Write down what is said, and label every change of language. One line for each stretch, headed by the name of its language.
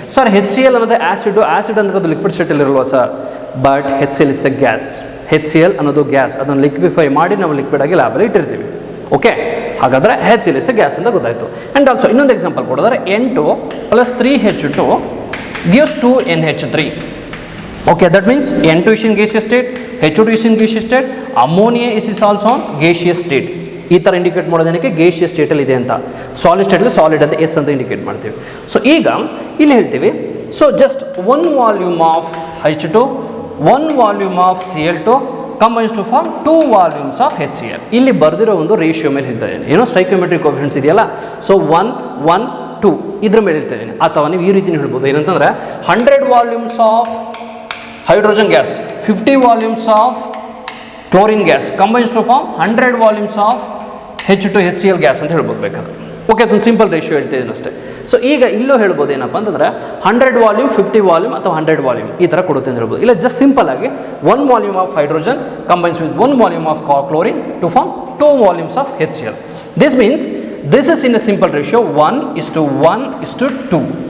Kannada: Sir HCl ಅನ್ನೋದು acid ಅನ್ನೋದು liquid ಸ್ಟೇಟಲ್ಲಿರಲ್ವ sir?
English: But HCl is a gas.
Kannada: HCl ಅನ್ನೋದು gas, ಅದನ್ನು ಲಿಕ್ವಿಫೈ ಮಾಡಿ ನಾವು ಲಿಕ್ವಿಡ್ ಆಗಿ ಲ್ಯಾಬಲ್ಲಿ ಇಟ್ಟಿರ್ತೀವಿ. ಓಕೆ, ಹಾಗಾದರೆ
English: HCl is a gas
Kannada: ಅಂತ ಗೊತ್ತಾಯಿತು. ಆ್ಯಂಡ್ ಆಲ್ಸೋ ಇನ್ನೊಂದು example ಕೊಡೋದಾದ್ರೆ N2 + 3H2 gives 2NH3.
English: Okay, that means N2 is in gaseous state, H2 is in gaseous state, ammonia is also on gaseous state.
Kannada: ಈ ಥರ indicate ಮಾಡೋದೇನಕ್ಕೆ gaseous ಸ್ಟೇಟಲ್ಲಿ ಇದೆ ಅಂತ. Solid ಸ್ಟೇಟಲ್ಲಿ solid ಅಂತ S ಅಂತ indicate ಮಾಡ್ತೀವಿ.
English: so
Kannada: ಈಗ ಇಲ್ಲಿ ಹೇಳ್ತೀವಿ,
English: So just 1 volume of H2, 1 volume of Cl2 combines to form 2 volumes of HCl.
Kannada: ಇಲ್ಲಿ ಬರೆದಿರೋ ಒಂದು ರೇಷಿಯೋ ಮೇಲೆ ಹೇಳ್ತಾ ಇದ್ದೀನಿ, ಏನೋ ಸ್ಟೈಕ್ಯೋಮೆಟ್ರಿಕ್ ಕೋಎಫಿಷಿಯೆಂಟ್ಸ್ ಇದೆಯಲ್ಲ, ಸೊ 1, 1, 2 ಇದ್ರ ಮೇಲೆ ಹೇಳ್ತಾ ಇದ್ದೀನಿ. ಅಥವಾ ನೀವು ಈ ರೀತಿ ಹೇಳ್ಬೋದು, ಏನಂತಂದರೆ
English: 100 volumes of hydrogen gas, 50 volumes of chlorine gas combines to form 100 volumes of H2HCl gas
Kannada: ಅಂತ ಹೇಳ್ಬೋದು ಬೇಕಾದ್ರೆ. ಓಕೆ, ಅದೊಂದು ಸಿಂಪಲ್ ರೇಷಿಯೋ ಹೇಳ್ತಿದ್ದೀನಿ ಅಷ್ಟೇ. ಸೊ ಈಗ ಇಲ್ಲೂ ಹೇಳ್ಬೋದು ಏನಪ್ಪ ಅಂತಂದರೆ 100 ವಾಲ್ಯೂಮ್, 50 ವಾಲ್ಯೂಮ್ ಅಥವಾ 100 ವಾಲ್ಯೂಮ್ ಈ ಥರ ಕೊಡುತ್ತೆ ಅಂತ ಹೇಳ್ಬೋದು. ಇಲ್ಲ ಜಸ್ಟ್ ಸಿಂಪಲ್ ಆಗಿ
English: 1 volume of hydrogen combines with 1 volume of chlorine to form 2 volumes of HCl. This means this is in a simple ratio 1:1:2.